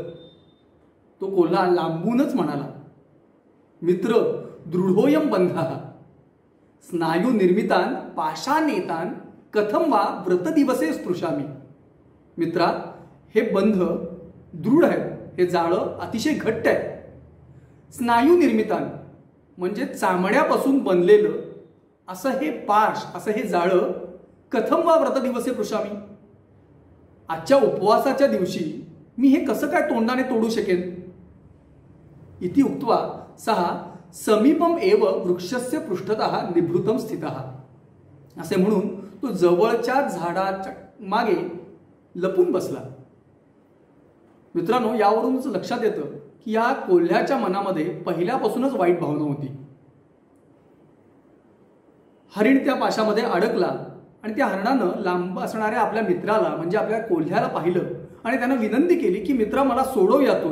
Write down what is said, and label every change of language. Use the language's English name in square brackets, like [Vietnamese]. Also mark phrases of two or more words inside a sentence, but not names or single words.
[Marathi] तो कोल्हा लांबूनच म्हणाला, [Sanskrit] मित्र दृढोयम बंधः स्नायू निर्मितान पाषाणेतान कथम वा व्रत दिवसे स्पृशामी. [Marathi] मित्रा, हे बंध दृढ आहे, हे जाळं अतिशय घट्ट आहे. [Sanskrit] स्नायू निर्मितान [Marathi] म्हणजे चामड्यापासून बनलेलं असं हे पाश, असं हे जाळं [Sanskrit] कथम वा व्रत दिवसे स्पृशामी. [Marathi] आजच्या उपवासाच्या दिवशी मी हे कसं काय तोंडाने तोडू शकेन. [Sanskrit] इति उक्त्वा सहा समीपम एव वृक्षस्य पृष्ठतः निभृतम स्थितः. [Marathi] असे म्हणून तो जवळच्या झाडाच्या मागे लपून बसला. मित्रांनो, यावरूनच लक्षात येतं की या कोल्ह्याच्या मनामध्ये पहिल्यापासूनच वाईट भावना होती. हरिण त्या पाशामध्ये अडकला आणि त्या हरणानं लांब असणाऱ्या आपल्या मित्राला म्हणजे आपल्या कोल्ह्याला पाहिलं आणि त्यानं विनंती केली की मित्रा, मला सोडव यातून.